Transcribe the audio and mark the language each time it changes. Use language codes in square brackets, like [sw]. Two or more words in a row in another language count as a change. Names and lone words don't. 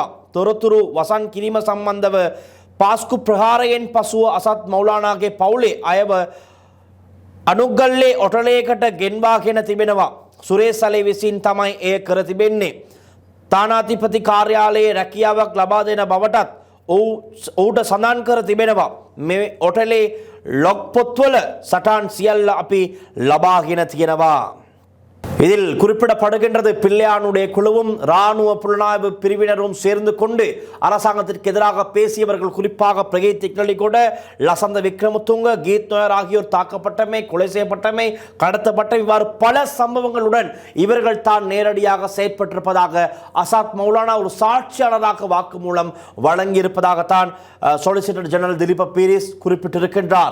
[si] තොරතුරු වසන් කිරීම සම්බන්ධව පාස්කු ප්‍රහාරයෙන් පසුව අසත් මෞලානාගේ පවුලේ අයව අනුගල්ලේ ඔටලයකට ගෙන්වාගෙන තිබෙනවා. සුරේෂ් සලේ විසින් තමයි එය කර තිබෙන්නේ. තානාධිපති කාර්යාලයේ රැකියාවක් ලබා දෙන බවටත් ඔහුට සඳහන් කර තිබෙනවා. මේ ඔටලේ ලොග් පොත්වල සටහන් සියල්ල අපි ලබාගෙන තියෙනවා. [ta] இதில் குறிப்பிடப்படுகின்றது, பிள்ளையானுடைய குழுவும் இராணுவ புலனாய்வு பிரிவினரும் சேர்ந்து கொண்டு அரசாங்கத்திற்கு எதிராக பேசியவர்கள், குறிப்பாக பிரகீத் இக்னலிகொட, லசந்த விக்ரமதுங்க, கீத் நோயர் ஆகியோர் தாக்கப்பட்டமை, கொலை செய்யப்பட்டமை, கடத்தப்பட்ட இவ்வாறு பல சம்பவங்களுடன் இவர்கள் தான் நேரடியாக செயற்பட்டிருப்பதாக அசாத் மௌலானா ஒரு சாட்சியாளராக வாக்குமூலம் வழங்கியிருப்பதாகத்தான் சொலிசிட்டர் ஜெனரல் திலீப பீரிஸ் குறிப்பிட்டிருக்கின்றார்.